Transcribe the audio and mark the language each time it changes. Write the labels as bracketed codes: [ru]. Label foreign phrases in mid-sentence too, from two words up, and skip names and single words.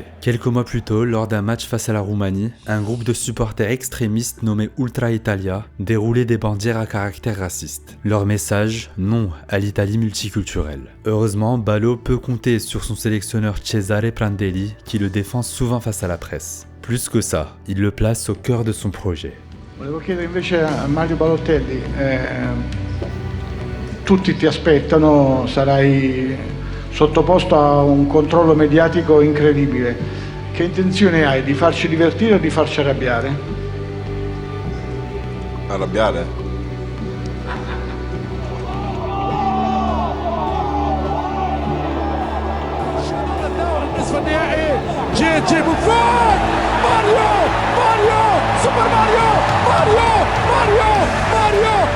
[fr] Quelques mois plus tôt, lors d'un match face à la Roumanie, un groupe de supporters extrémistes nommé Ultra Italia déroulait des bandières à caractère raciste. Leur message, non à l'Italie multiculturelle. Heureusement, Balo peut compter sur son sélectionneur Cesare Prandelli qui le défend souvent face à la presse. Plus que ça, il le place au cœur de son projet. [it] Volevo chiedere invece a Mario Balotelli, tutti ti aspettano, sarai sottoposto a un controllo mediatico incredibile. Che intenzione hai, di farci divertire o di farci arrabbiare? Arrabbiare? جي بوفون ماريو سوبر ماريو